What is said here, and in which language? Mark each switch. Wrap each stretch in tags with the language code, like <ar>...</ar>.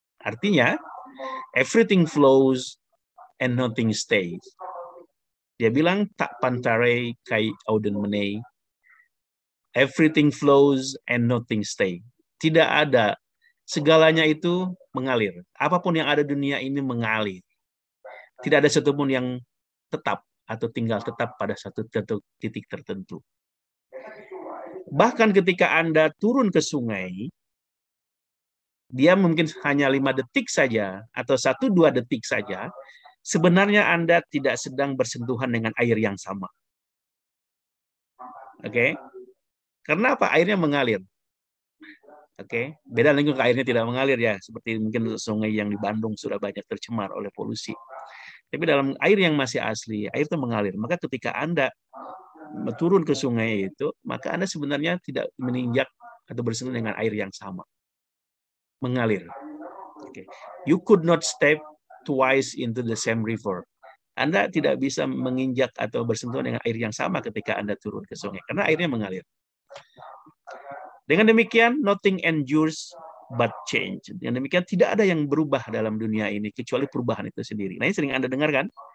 <id>Artinya,</id> <en>everything flows and nothing stays.</en> <id>Dia bilang,</id> <el>tak pantarei kai auden menei.</el> <en>Everything flows and nothing stays.</en> <id>Tidak ada, segalanya itu mengalir. Apapun yang ada di dunia ini mengalir. Tidak ada satupun yang tetap atau tinggal tetap pada satu titik tertentu. Bahkan ketika Anda turun ke sungai, dia mungkin hanya 5 detik saja atau 1-2 detik saja, sebenarnya Anda tidak sedang bersentuhan dengan air yang sama. Oke? Karena apa? Airnya mengalir. Oke, beda lagi kalau airnya tidak mengalir ya, seperti mungkin sungai yang di Bandung sudah banyak tercemar oleh polusi. Tapi dalam air yang masih asli, air itu mengalir. Maka ketika Anda turun ke sungai itu, maka Anda sebenarnya tidak menginjak atau bersentuhan dengan air yang sama. Mengalir. Okay.</id> <en>You could not step twice into the same river.</en> <id>Anda tidak bisa menginjak atau bersentuhan dengan air yang sama ketika Anda turun ke sungai, karena airnya mengalir. Dengan demikian,</id> <en>nothing endures but change.</en> <id>Dengan demikian, tidak ada yang berubah dalam dunia ini kecuali perubahan itu sendiri. Nah, ini sering Anda dengar kan?</id>